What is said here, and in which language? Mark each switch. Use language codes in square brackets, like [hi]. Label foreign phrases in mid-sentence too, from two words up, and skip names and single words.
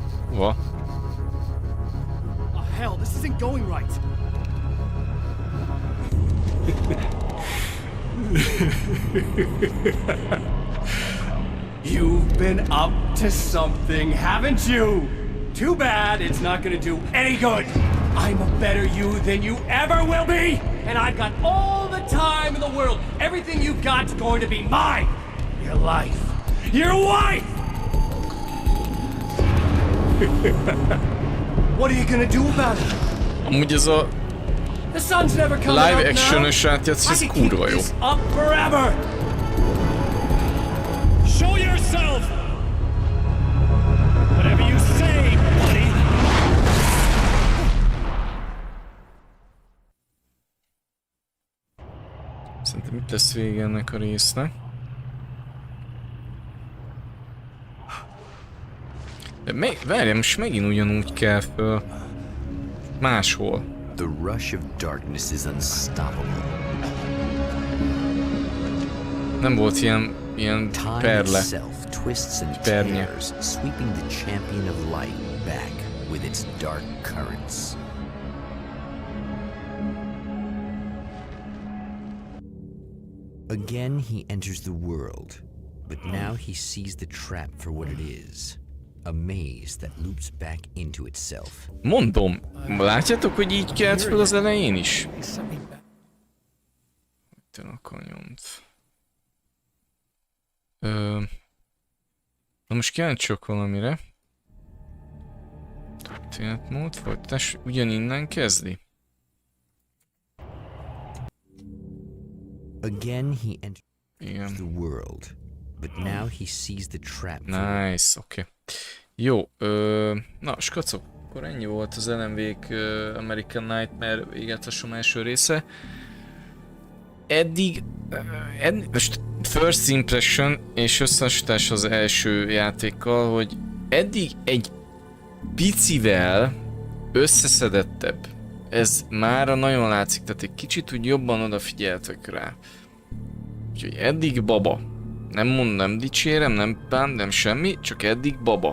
[hu] Hova? [en] Oh hell, this isn't going right. You've been up to something, haven't you? Too bad it's not gonna do any good. I'm a better you than you ever will be, and I've got all the time in the world. Everything you've got's going to be mine. Your life. Your wife! What are you gonna do about it? [hu] Amúgy ez a [en] The sun's never coming live up [hu] action-ös [en] now. [hu] átjátszás, [en] I [hu] ez [en] can keep [hu] kurva jó. [en] this up forever. Show yourself. Whatever you say, buddy. [hu] Szerintem itt lesz vége ennek a résznek. De várjál, most megint ugyanúgy kell föl. Máshol. [en] The rush of darkness is unstoppable. [hu] Nem volt ilyen perle. [en] Itself twists and [hu] Pernye. [en] tears, sweeping the champion of light back with its dark currents. Again he enters the world, but now he sees the trap for what it is. A maze that loops back into itself. [hu] Mondom, látjátok, hogy így kelt fel az elején is? Te a kanyont. Na most kíváncsiak valamire. Történetmód, folytatás ugyaninnen kezdi. [en] Again he enters the world, but now he sees the trap. Nice, [hu] oké. Jó, na skacok, akkor ennyi volt az LMV-k American Nightmare végigjátszásom első része. Eddig, most [en] first impression [hu] és összehasonlítás az első játékkal, hogy eddig egy picivel összeszedettebb. Ez mára nagyon látszik, tehát egy kicsit úgy jobban odafigyeltek rá. Úgyhogy eddig baba. Nem mondom, nem dicsérem, nem bán, nem semmi, csak eddig baba.